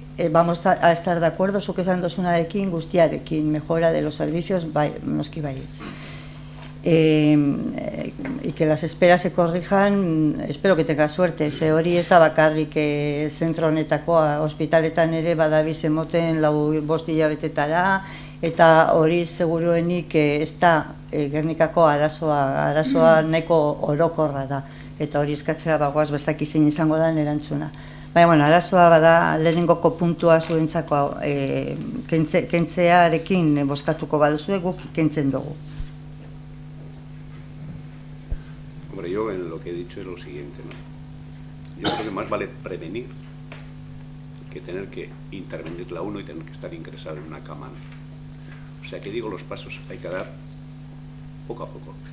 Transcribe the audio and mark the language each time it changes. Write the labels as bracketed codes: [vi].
[es] Vamos a estar de acuerdo, [eu] zuk esan dozunarekin, guztiarekin, [es] mejora de los servicios, [eu] noski baietz. [es] Y que las esperas se corrijan, espero que tenga suerte. [eu] Ze hori ez da bakarrik zentro honetakoa, ospitaletan ere badabiz emoten 5 hilabetetara, eta hori seguruenik ez da Gernikako arazoa nahiko orokorra da, eta hori eskatzera bagoaz bestak zein izango da erantzuna. Baina, bueno, arazoa bada lehenengoko puntua zuentzako kentzearekin bozkatuko baduzue, guk kentzen dugu. [es] Hombre, yo en lo que he dicho es lo siguiente, ¿no? Yo creo que más vale prevenir que tener que intervenir la uno y tener que estar ingresado en una cama, ¿no? O sea que digo, los pasos hay que dar poco a poco.